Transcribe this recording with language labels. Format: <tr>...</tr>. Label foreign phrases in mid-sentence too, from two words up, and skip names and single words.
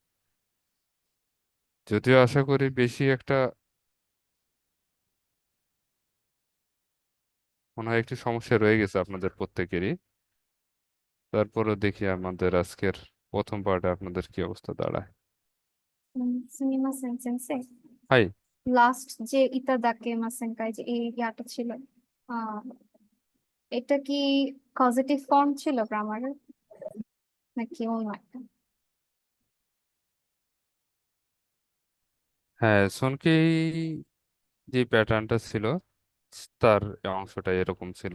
<bn>যদিও আশা করি বেশি একটা, মনে হয় একটু সমস্যা রয়ে গেছে আপনাদের প্রত্যেকেরই। তারপরও দেখি আমাদের আজকের প্রথম পার্টে আপনাদের কি অবস্থা দাঁড়ায়।</bn> <ja>すみません、先生。 হাই,</ja> <bn>লাস্ট যে</bn> <ja>いただけませんか,</ja> <bn>যে এই ইয়াটা ছিল, আহ এটা কি পজিটিভ ফর্ম ছিল গ্রামারের নাকি অন্য একটা? হ্যাঁ সোনকেই যে প্যাটার্নটা ছিল তার অংশটা এরকম ছিল,</bn>